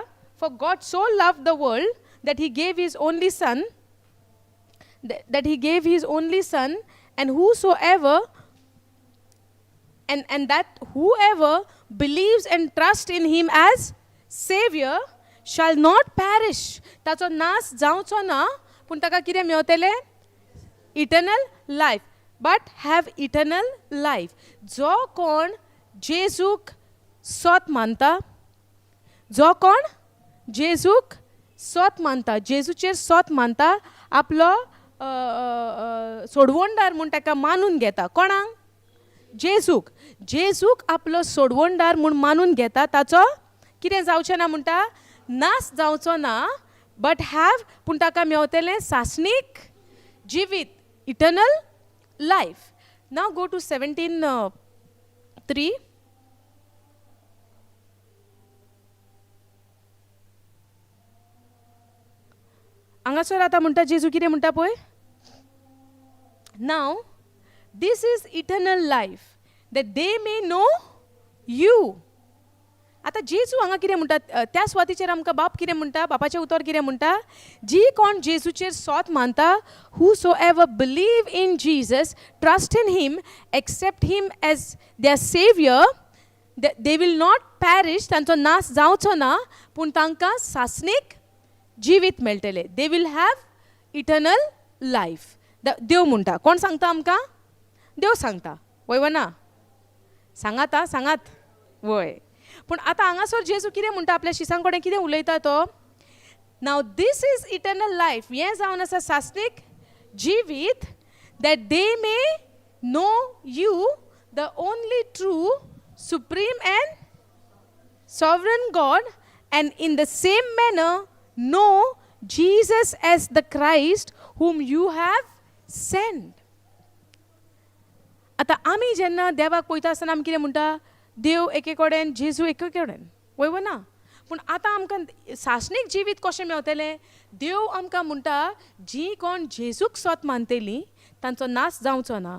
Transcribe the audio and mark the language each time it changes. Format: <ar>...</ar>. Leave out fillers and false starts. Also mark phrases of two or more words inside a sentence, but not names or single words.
<en>For God so loved the world that he gave his only Son, and whosoever, and that whoever believes and trusts in him as Savior shall not perish.</en> <kok>Tacho nas jauncho na, puntaka kire meotele?</kok> <en>Eternal life. But have eternal life.</en> <kok>जो कोण जेजूक सोत मानता, जो कोण जेजूक सोत मानता, जेजूचेर सोत मानता, आपलो सोडवणदार म्हूण ताका मानून घेता. कोणाक? जेजूक. जेजूक आपलो सोडवणदार म्हूण मानून घेता, ताचो कितें जावचें ना म्हणटा? नाश जावचो ना,</kok> <en>but have,</en> <kok>पूण ताका मेवतलें सासणीक जिवीत,</kok> <en>eternal life. Now go to 17:3.</en> <kok>हांगासर आतां म्हणटा जेजू कितें म्हणटा पळय?</kok> <en>Now this is eternal life, that they may know you.</en> <kok>आता जेजू हांगा कितें म्हणटा? त्या स्वातीचेर आमकां बाप कितें म्हणटा? बापाचें उतर कितें म्हणटा? जी कोण जेजूचेर सोत मानता,</kok> <en>whosoever believe in Jesus, trust in him, accept him as their Savior, they will not पॅरिश,</en> <kok>तांचो नाश जावचो ना, पूण तांकां सासणीक जिवीत मेळटलें.</kok> <en>they will have eternal life.</en> <kok>देव म्हणटा. कोण सांगता आमकां? देव सांगता. वय वा ना? सांगात आं, सांगात. वय. पूण आतां हांगासर जेजू कितें म्हणटा आपल्या शिसां कडेन कितें उलयता तो?</kok> <en>now this is eternal life.</en> <kok>हें जावन आसा सासणीक जिवीत,</kok> <en>that they may know you, the only true, supreme and sovereign God, and in the same manner know Jesus as the Christ whom you have sent.</en> <kok>आता आमी जेन्ना देवाक पळयता आसतना आमी कितें म्हणटा? देव एके कडेन, जेजू एके कडेन. वय ना? पूण आतां आमकां सासणीक जिवीत कशें मेवतलें? देव आमकां म्हणटा, जीं कोण जेजूक स्वत मानतेलीं तांचो नाश जावचो ना.</kok>